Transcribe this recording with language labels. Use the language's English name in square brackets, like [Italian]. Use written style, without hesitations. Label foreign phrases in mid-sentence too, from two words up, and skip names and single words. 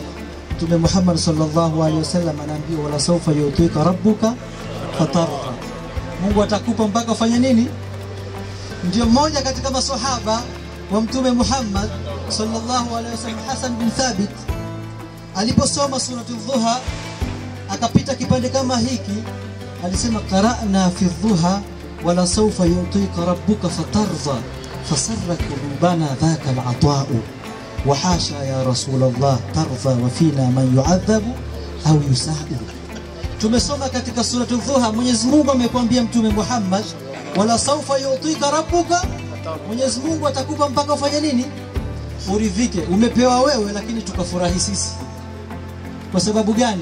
[Swahili] Mtume Muhammad [Arabic] صلى الله عليه وسلم [Swahili] anaambiwa, [Arabic] ولسوف يعطيك ربك فترضى, [Swahili] Mungu atakupa mpaka ufanye nini? Ndio mmoja katika maswahaba wa Mtume Muhammad [Arabic] صلى الله عليه وسلم, [Swahili] Hasan bin Thabit, aliposoma surati Dhuha akapita kipande kama hiki, alisema [Arabic] قرأنا في الضحى ولسوف يعطيك ربك فترضى فسر قلوبنا ذاك العطاء وحاشا يا رسول الله ترضى وفينا من يعذب أو يساء. [Swahili] Tumesoma katika surati Dhuha, Mwenyezi Mungu amekwambia Mtume Muhammad, [Arabic] ولسوف يعطيك ربك, [Swahili] Mwenyezi Mungu atakupa mpaka ufanye nini? Uridhike. Umepewa wewe lakini tukafurahi sisi. Kwa sababu gani?